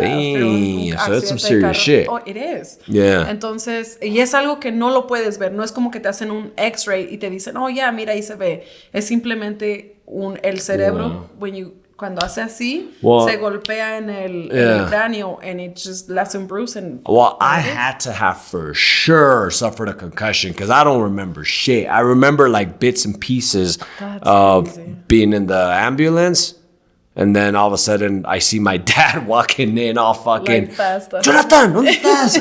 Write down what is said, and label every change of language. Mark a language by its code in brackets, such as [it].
[en] Damn, so that's some serious shit. Oh, it is. Yeah. [es] Entonces, y es algo que no lo puedes ver. No es como que te hacen un X-ray y te dicen, oh, ya, mira, ahí se ve. Es simplemente el cerebro, cuando hace así, se golpea en el cráneo, [en] and it just lets him bruise. I had to have for sure suffered a concussion because I don't remember shit. I remember like bits and pieces of being in the ambulance. And then all of a sudden, I see my dad walking in all fucking, like fast. [es] Jonathan, ¿dónde estás?